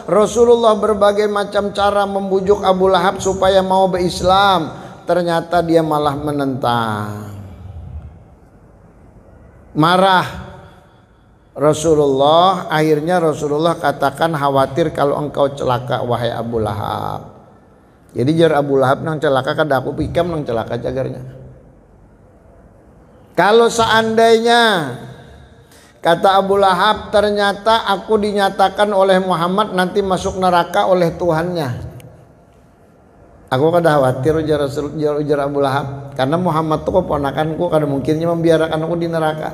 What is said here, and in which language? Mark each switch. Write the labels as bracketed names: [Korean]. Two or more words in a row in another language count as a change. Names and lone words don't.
[Indonesian] Rasulullah berbagai macam cara membujuk Abu Lahab supaya mau berislam. Ternyata dia malah menentang. Marah Rasulullah. Akhirnya Rasulullah katakan, khawatir kalau engkau celaka wahai Abu Lahab. [Banjar] Jadi jar Abu Lahab nang celaka kada aku pikam nang celaka jagarnya. [Indonesian] Kalau seandainya kata Abu Lahab ternyata aku dinyatakan oleh Muhammad nanti masuk neraka oleh Tuhannya, aku kada khawatir ujar Abu Lahab, karena Muhammad itu keponakanku, kada mungkinnya membiarkan aku di neraka.